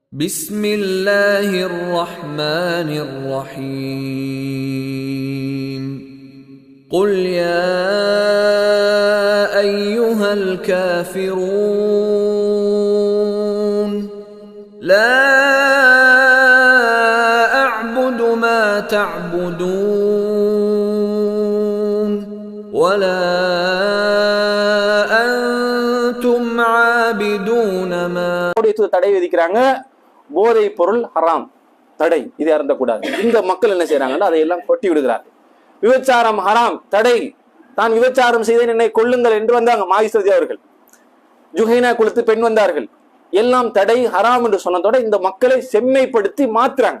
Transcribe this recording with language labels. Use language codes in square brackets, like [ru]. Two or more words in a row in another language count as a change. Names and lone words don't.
[ar] بسم الله الرحمن الرحيم قل يا أيها الكافرون لا أعبد ما تعبدون ولا أنتم عابدون ما [ta] தடை விதிக்கிறாங்க. போதை பொருள் ஹராம் தடை, இதை அருந்தக்கூடாது. இந்த மக்கள் என்ன செய்யறாங்கன்னா அதையெல்லாம் கொட்டி விடுகிறார்கள். விபச்சாரம் ஹராம் தடை, தான் விபச்சாரம் செய்தேன் என்னை கொள்ளுங்கள் என்று வந்தாங்க மாயிசதி அவர்கள். ஜுஹைனா குலத்து பெண் வந்தார்கள். எல்லாம் தடை ஹராம் என்று சொன்னதோட இந்த மக்களை செம்மைப்படுத்தி மாத்துறாங்க.